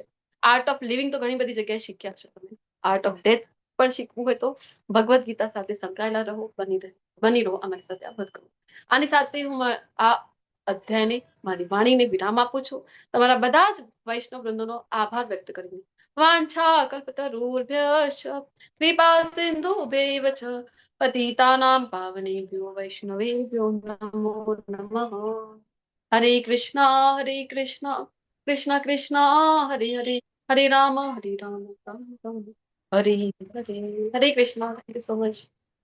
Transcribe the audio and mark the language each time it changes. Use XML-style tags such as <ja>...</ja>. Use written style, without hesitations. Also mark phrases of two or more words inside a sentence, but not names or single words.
<gu>આર્ટ ઓફ લિવિંગ તો ઘણી બધી જગ્યાએ શીખ્યા છો તમે.</gu> <en>art of death</en> <gu>પણ શીખવું હોય તો ભગવદ્ ગીતા સાથે સંકળાયેલા રહો, બની રહો અમારી સાથે. આ બધું આની સાથે હું આ અધ્યાયને, મારી વાણીને વિરામ આપું છું. તમારા બધા જ વૈષ્ણવ વૃંદોનો આભાર વ્યક્ત કરીને</gu> <sa>વાંછા કલ્પતરુભ્યશ્ચ કૃપા સિંધુભ્યૈવ ચ પતિતાનાં પાવનેભ્યો વૈષ્ણવેભ્યો નમો નમઃ.</sa> <gu>હરે કૃષ્ણ કૃષ્ણ કૃષ્ણ હરે હરે, હરે રામ રામ રામ હરે હરે. હરે કૃષ્ણ.</gu> <en>thank you so much.</en>